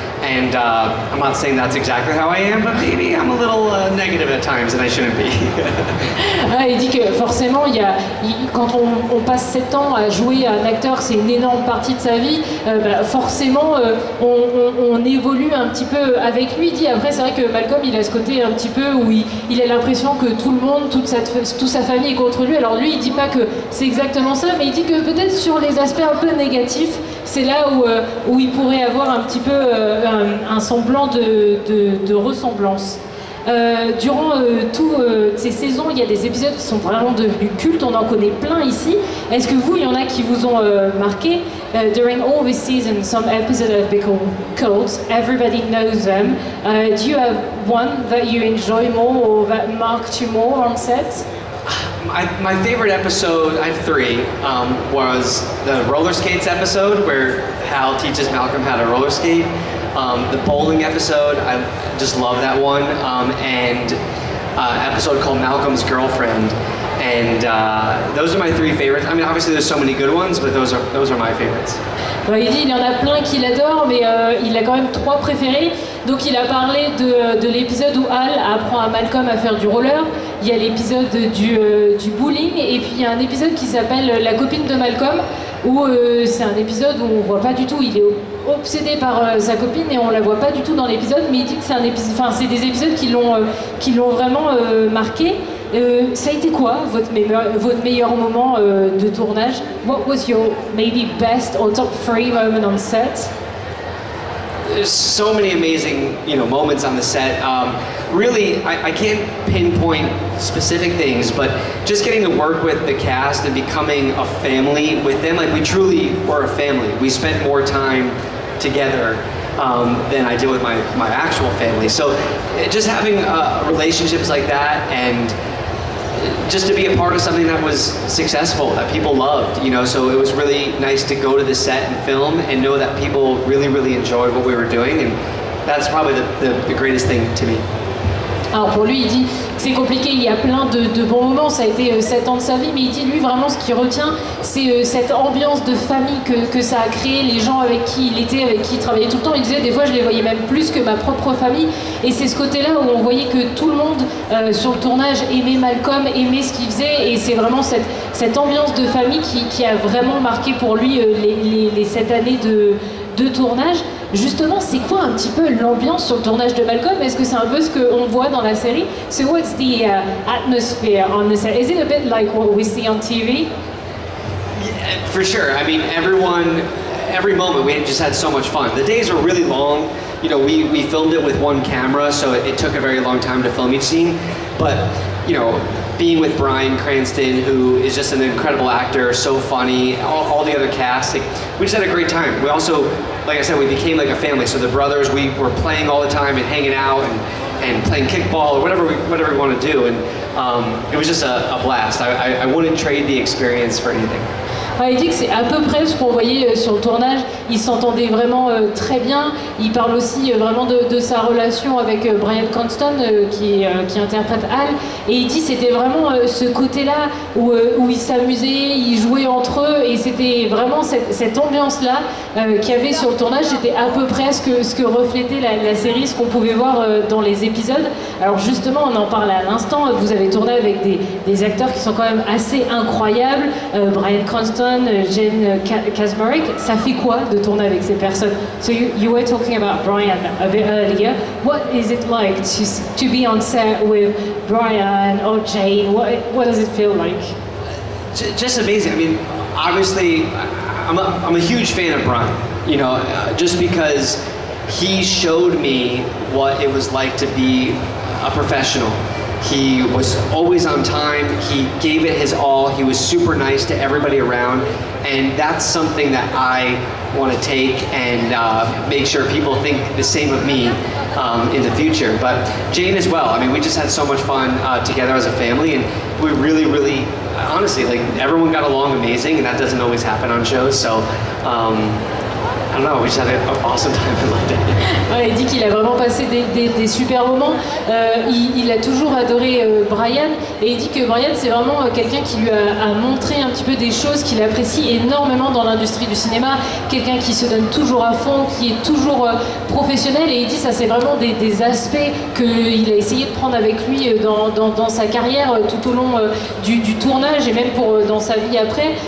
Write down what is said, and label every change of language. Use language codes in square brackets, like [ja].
[en] And I'm not saying that's exactly how I am, but maybe I'm a little negative at times and I shouldn't be. [fr] Il dit que forcément, quand on passe 7 ans à jouer à un acteur, c'est une énorme partie de sa vie, forcément on évolue un petit peu avec lui. Il dit après, c'est vrai que Malcolm, il a ce côté un petit peu où il a l'impression que tout le monde, toute sa famille est contre lui. Alors lui, il dit pas que c'est exactement ça, mais il dit que peut-être sur les aspects un peu négatifs, c'est là où il pourrait avoir un petit peu un semblant de ressemblance. Durant toutes ces saisons, il y a des épisodes qui sont vraiment devenus cultes, on en connaît plein ici. Est-ce que vous, il y en a qui vous ont marqué? [en] During all this season, some episodes have become cult, everybody knows them. Do you have one that you enjoy more or that marked you more on set? My favorite episode, I have 3, was the roller skates episode where Hal teaches Malcolm how to roller skate. The bowling episode, I just love that one, and an episode called Malcolm's Girlfriend. And those are my 3 favorites. I mean, obviously there's so many good ones, but those are my favorites. [fr] Il dit il y en a plein qu'il adore, mais il a quand même 3 préférés. Donc il a parlé de l'épisode où Hal apprend à Malcolm à faire du roller. Il y a l'épisode du bowling, et puis il y a un épisode qui s'appelle La copine de Malcolm, où c'est un épisode où on voit pas du tout, il est obsédé par sa copine et on la voit pas du tout dans l'épisode, mais il dit que c'est des épisodes qui l'ont vraiment marqué. Ça a été quoi votre meilleur moment de tournage? [en] What was your maybe best or top 3 moment on set? There's so many amazing, moments on the set. Really, I can't pinpoint specific things, but just getting to work with the cast and becoming a family with them, like we truly were a family. We spent more time together than I did with my actual family. So just having relationships like that, and just to be a part of something that was successful, that people loved, so it was really nice to go to the set and film and know that people really, really enjoyed what we were doing, and that's probably the greatest thing to me. [fr] Alors pour lui, il dit que c'est compliqué, il y a plein de bons moments, ça a été 7 ans de sa vie, mais il dit lui vraiment ce qu'il retient, c'est cette ambiance de famille que ça a créé, les gens avec qui il était, avec qui il travaillait tout le temps. Il disait des fois je les voyais même plus que ma propre famille, et c'est ce côté-là où on voyait que tout le monde sur le tournage aimait Malcolm, aimait ce qu'il faisait, et c'est vraiment cette ambiance de famille qui a vraiment marqué pour lui les 7 années de de tournage. Justement, c'est quoi un petit peu l'ambiance sur le tournage de Malcolm? Est-ce que c'est un peu ce qu'on voit dans la série? [en] So what's the atmosphere on the set? Is it a bit like what we see on TV? Yeah, for sure. I mean, every moment we just had so much fun. The days were really long. You know, we filmed it with one camera, so it took a very long time to film each scene. But, you know, being with Bryan Cranston, who is just an incredible actor, so funny, all the other cast, like, we just had a great time. We also, like I said, we became like a family. So the brothers, we were playing all the time and hanging out and playing kickball or whatever we want to do. And it was just a blast. I wouldn't trade the experience for anything. [fr] Il dit que c'est à peu près ce qu'on voyait sur le tournage. Ils s'entendaient vraiment très bien. Il parle aussi vraiment de sa relation avec Bryan Cranston qui interprète Hal. Et il dit que c'était vraiment ce côté-là où ils s'amusaient, ils jouaient entre eux. Et c'était vraiment cette ambiance-là qu'il y avait sur le tournage. C'était à peu près ce que reflétait la série, ce qu'on pouvait voir dans les épisodes. Alors justement, on en parle à l'instant. Vous avez tourné avec des acteurs qui sont quand même assez incroyables. Bryan Cranston, Jane Kaczmarek, ça fait quoi de tourner avec ces personnes? [en] So you were talking about Bryan a bit earlier. What is it like to be on set with Bryan or Jane? What does it feel like? Just amazing. I mean, obviously, I'm a huge fan of Bryan. You know, just because he showed me what it was like to be a professional. He was always on time, he gave it his all, he was super nice to everybody around, and that's something that I want to take and make sure people think the same of me in the future. But Jane as well, I mean, we just had so much fun together as a family, and we really, honestly, like, everyone got along amazing, and that doesn't always happen on shows, so I don't know, we just had an awesome time in London. [fr] Ouais, il dit qu'il a vraiment passé des super moments. Il a toujours adoré Bryan, et il dit que Bryan, c'est vraiment quelqu'un qui lui a montré un petit peu des choses qu'il apprécie énormément dans l'industrie du cinéma. Quelqu'un qui se donne toujours à fond, qui est toujours professionnel, et il dit ça c'est vraiment des aspects qu'il a essayé de prendre avec lui dans sa carrière tout au long du tournage et même dans sa vie après.